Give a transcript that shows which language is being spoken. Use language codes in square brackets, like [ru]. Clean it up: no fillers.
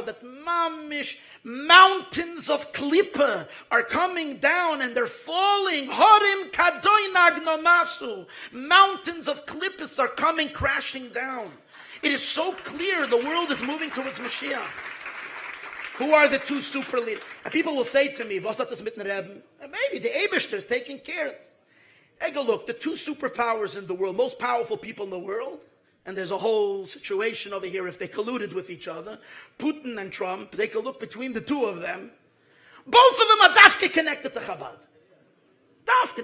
[en] That mamish mountains of klippa are coming down and they're falling. [he] Horim kadoinag nomasu. [en] Mountains of klippas are coming crashing down. It is so clear the world is moving towards Mashiach. Who are the two super leaders? [yi] And people will say to me, "Was hat das mit dem Rebbe?" [en] And maybe the Eibishter is taking care. Take a look. The two superpowers in the world, most powerful people in the world, and there's a whole situation over here if they colluded with each other. Putin and Trump, take a look between the two of them. Both of them are dafke connected to Chabad. Dafke.